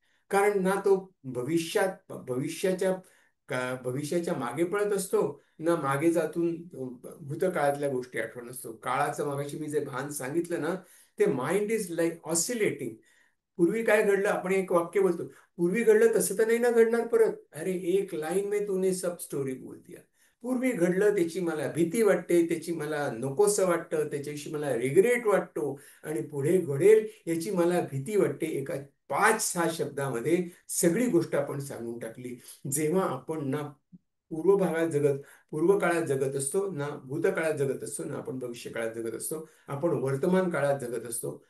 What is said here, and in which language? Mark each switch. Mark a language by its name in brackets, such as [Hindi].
[Marathi] कारण ना तो भविष्याच्या मागे पळत असतो, ना मागे जातून भूतकाळातल्या गोष्टी आठवण असतो. काळाचं मगाशी मी जे भान सांगितलं ना, ते [English] Mind is like oscillating. [Marathi] पूर्वी काय घडलं, आपण एक वाक्य बोलतो, पूर्वी घडलं तसं तर नाही ना घडणार परत. [Hindi] अरे एक लाईन में तूने सब स्टोरी बोल दिया. [Marathi] पूर्वी घडलं त्याची मला भीती वाटते, त्याची मला नकोसं वाटतं, त्याच्याविषयी मला रिग्रेट वाटतो. आणि पुढे घडेल याची मला भीती वाटते. एका 5-6 शब्दामध्ये सगळी गोष्ट आपण सांगून टाकली. जेव्हा आपण ना पूर्व भागात जगत पूर्व काळात जगत असतो, ना भूतकाळात जगत असतो, ना आपण भविष्य काळात जगत असतो, आपण वर्तमान काळात जगत असतो.